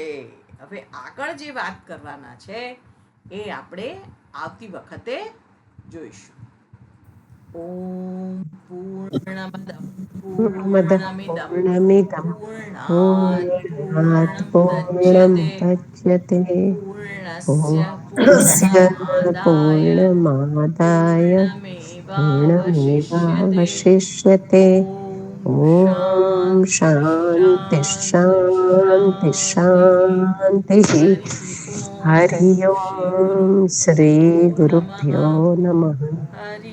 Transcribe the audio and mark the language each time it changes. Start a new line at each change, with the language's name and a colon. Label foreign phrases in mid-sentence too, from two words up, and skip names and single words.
Gujarati: હવે આગળ જે વાત કરવાના છે એ આપણે આવતી વખતે જોઈશું.
Sanskrit: ओम पूर्णमद पूर्णमिदं પૂર્ણમિદં પૂર્ણાત पूर्णात् पूर्णं પૂર્ણમુદચ્યતે દચ્યતે પૂર્ણસ્ય પૂર્ણસ્ય પૂર્ણમાદાય પૂર્ણમાદાય પૂર્ણમેવાવશિષ્યતે. પૂર્ણમેવાવશિષ્યતે. ઓમ ॐ शान्ति शान्ति शान्तिः. हरि ओम् श्रीगुरुभ्यो नमः.